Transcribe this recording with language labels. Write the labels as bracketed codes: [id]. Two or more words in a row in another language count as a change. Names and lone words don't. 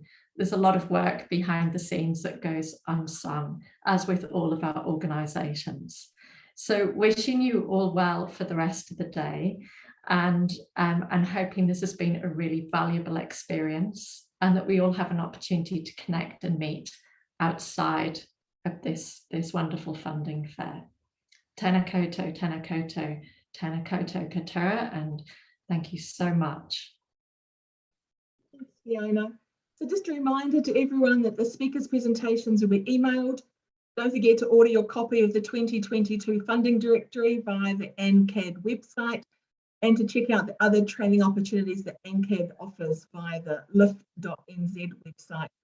[en] There's a lot of work behind the scenes that goes unsung, as with all of our organisations. So wishing you all well for the rest of the day, and hoping this has been a really valuable experience, and that we all have an opportunity to connect and meet outside of this wonderful funding fair. [mi] Tēnā koutou, tēnā koutou, tēnā koutou katoa, [en] and thank you so much. Thanks, Fiona. So just a reminder to everyone that the speakers' presentations will be emailed. Don't forget to order your copy of the 2022 funding directory via the ANCAD website, and to check out the other training opportunities that ANCAD offers via the lift.nz website.